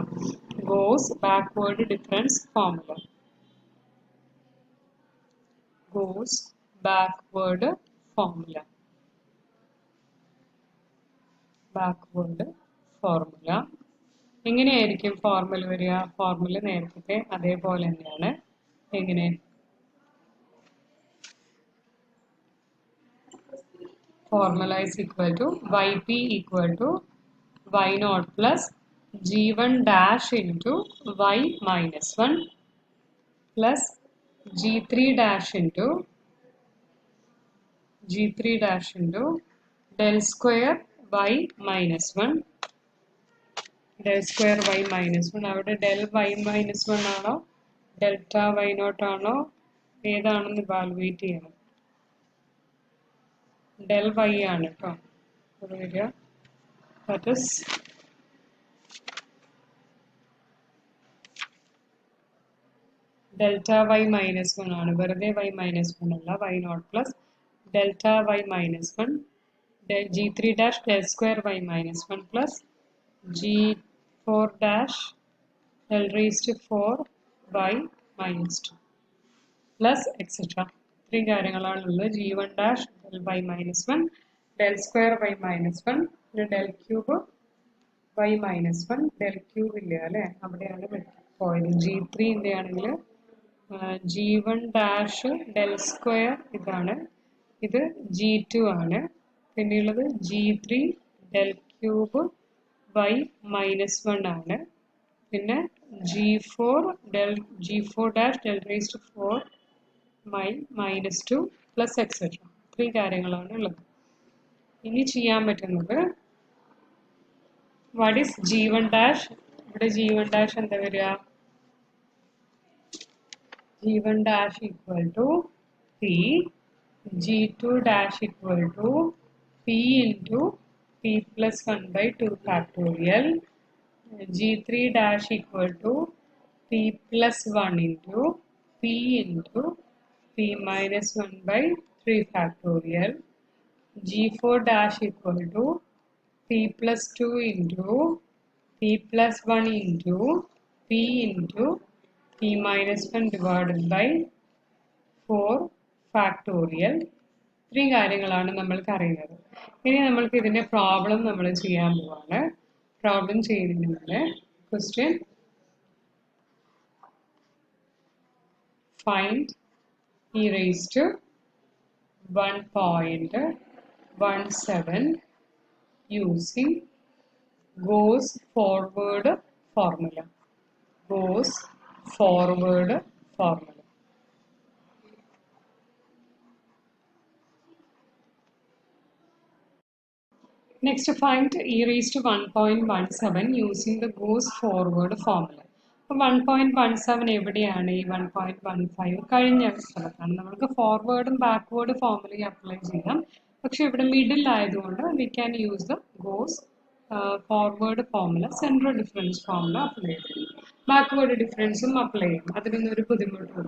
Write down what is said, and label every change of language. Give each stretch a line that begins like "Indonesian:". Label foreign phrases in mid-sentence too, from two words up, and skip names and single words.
English: Gauss backward difference formula. Gauss backward formula. backward formula
Malayalam: എങ്ങനെയായിരിക്കും ഫോർമുല വരിക? ഫോർമുല നേരത്തെ അതേപോലെ തന്നെയാണ്. എങ്ങനെ?
English: Formula is equal to yp equal to y naught plus g1 dash into y minus 1 plus g3 dash into del square y minus 1 del square y minus 1.
Malayalam: അവിടെ
English: del y minus 1
Malayalam: ആണോ
English: delta y naught
Malayalam: ആണോ ഏതാണെന്ന് ഇവാലുവേറ്റ് ചെയ്യണം.
English: del y
Malayalam: ആണ് കേട്ടോ അത് വരിക.
English: That is delta y minus 1 ആണ്. വെറുതെ y minus 1 അല്ല. y naught plus delta y minus 1 g3 dash del square y minus 1 plus g4 dash del raised to 4 y minus 2 plus etcetera.
Malayalam: ഇത്രയും കാര്യങ്ങളാണുള്ളത്.
English: g1 dash del y minus 1 del square y minus 1 പിന്നെ del cube y minus 1 del cube
Malayalam: ഇല്ല അല്ലേ, അവിടെയാണ് പോയത്. g3 ആണെങ്കിൽ
English: g1 dash del square
Malayalam: ഇതാണ്, ഇത് g2 ആണ്.
English: പിന്നെയുള്ളത് g3 del cube y minus 1 ആണ്. പിന്നെ g4 dash del raised to 4 minus 2 plus etcetera.
Malayalam: ഇത്രയും കാര്യങ്ങളാണ് ഉള്ളത്. ഇനി ചെയ്യാൻ പറ്റുന്നത്
English: what is g1 dash.
Malayalam: ഇവിടെ
English: g1 dash
Malayalam: എന്താ വരിക?
English: g1 dash equal to p, g2 dash equal to p into p plus 1 by 2 factorial, g3 dash equal to p plus 1 into p into p minus 1 by 3 factorial, g4 dash equal to p plus 2 into p plus 1 into p into p minus 1 divided by 4 factorial.
Malayalam: ഇത്രയും കാര്യങ്ങളാണ് നമ്മൾക്ക് അറിയുന്നത്. ഇനി നമ്മൾക്ക് ഇതിൻ്റെ പ്രോബ്ലം നമ്മൾ ചെയ്യാൻ പോവാണ്. പ്രോബ്ലം ചെയ്യുന്നതിന് മുന്നേ
English: question find e raised to 1.17 using Gauss forward formula. Gauss forward formula. Next, find e raised to 1.17 using the Gauss forward formula.
Malayalam: 1.17 എവിടെയാണ്? ഈ 1.15 കഴിഞ്ഞ സ്ഥലത്താണ്. നമുക്ക് ഫോർവേഡും ബാക്ക്വേർഡ് ഫോർമുലയും അപ്ലൈ ചെയ്യാം. പക്ഷെ ഇവിടെ മിഡിൽ ആയതുകൊണ്ട്
English: we can use the Gauss forward formula, central difference formula
Malayalam: അപ്ലൈ ചെയ്യും. ബാക്ക്വേർഡ് ഡിഫറൻസും അപ്ലൈ ചെയ്യും. അതിനൊന്നും ഒരു ബുദ്ധിമുട്ടില്ല.